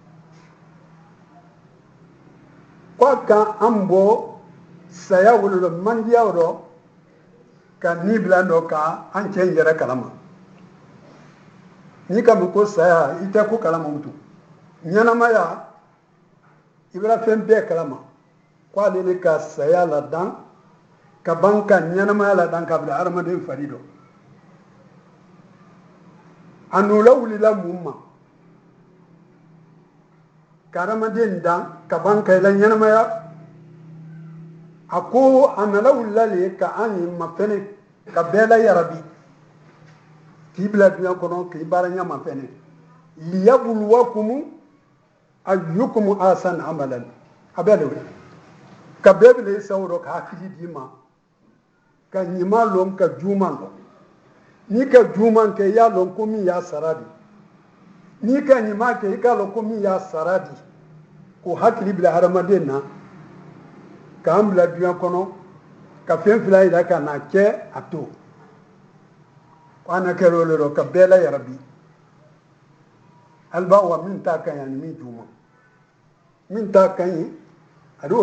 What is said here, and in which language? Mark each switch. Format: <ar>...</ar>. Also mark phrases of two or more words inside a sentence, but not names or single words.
<bm>ko a kan an bɔ saya wolo dɔ mandiya dɔ ka ni bila dɔ ka an cɛ in yɛrɛ kalama n'i ka mun ko saya i tɛ ko kalama o tun ɲɛnamaya i bɛra fɛn bɛɛ kalama ko ale de ka saya ladan ka ban ka ɲɛnamaya ladan ka bila adamaden fari dɔ a n'o lawulila mun ma ka adamaden dan ka ban ka i la ɲɛnamaya a ko a nana wulila le ka an ye ma fɛnɛ ka bɛɛ la yarabi k'i bila duɲa kɔnɔ k'i baara ɲama fɛnɛ</bm> <ar>ليبلوكم أيكم أحسن عملا</ar> <bm>a bɛɛ de wele ka bɛɛ bila i sago dɔ ka hakili d'i ma ka ɲuman lɔn ka juguman lɔn n'i ka juguman kɛ i y'a lɔn ko min y'a sara di n'i ka ɲuman kɛ i k'a lɔn ko min y'a sara di k'o hakili bila hadamaden na k'an bila duɲa kɔnɔ ka fɛn fila yira ka na kɛ a to ko an na kɛ o le rɔ ka bɛɛ la yarabi hali b'a wa min t'a kan ye ani min juguman min t'a kan ye a de o</bm>